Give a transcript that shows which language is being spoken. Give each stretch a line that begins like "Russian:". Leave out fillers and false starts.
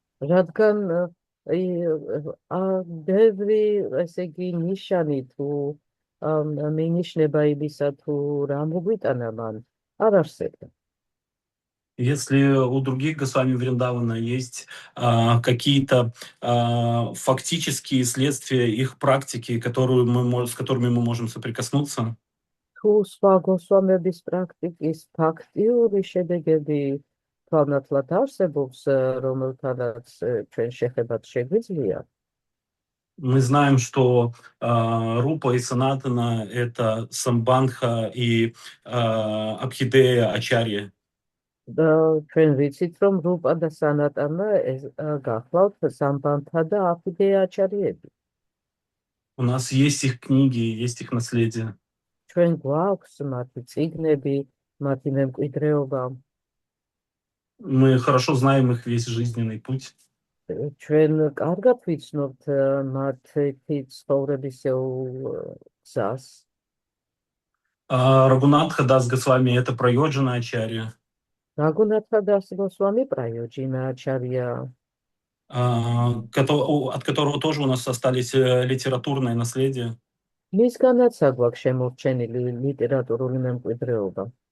Georgian: რადგან ბევრი, ესე იგი, ნიშანი თუ მინიშნება იმისა, თუ რა მოგვიტანა მან, არ არსებდა.
Russian: Если у других Госвами Вриндавана есть какие-то фактические следствия их практики, с которыми мы можем соприкоснуться,
Georgian: თუ სხვა გოსვამების პრაქტიკის ფაქტიური შედეგები თვალნათლად არსებობს, რომელთანაც ჩვენ შეხებაც შეგვიძლია,
Russian: мы знаем, что Рупа и Санатана — это Самбандха и Абхидея Ачарья.
Georgian: და ჩვენ ვიცით, რომ რუპა და სანატანა გახლავთ სამბანთა და აფიდეა აჩარიები.
Russian: У нас есть их книги, есть их наследие.
Georgian: ჩვენ გვაქვს მათი წიგნები, მათი მემკვიდრეობა.
Russian: Мы хорошо знаем их весь жизненный путь.
Georgian: ჩვენ კარგად ვიცნობთ მათი ცხოვრებისეულ გზას.
Russian: Рагунатха Дас Госвами — это Прайоджана Ачарья.
Georgian: რაგუნათჰა დას გოსვამი პრაიოჯინა აჩარია,
Russian: от которого тоже у нас остались литературное наследие.
Georgian: მისგანაც აგვაქვს შემორჩენილი ლიტერატურული მემკვიდრეობა.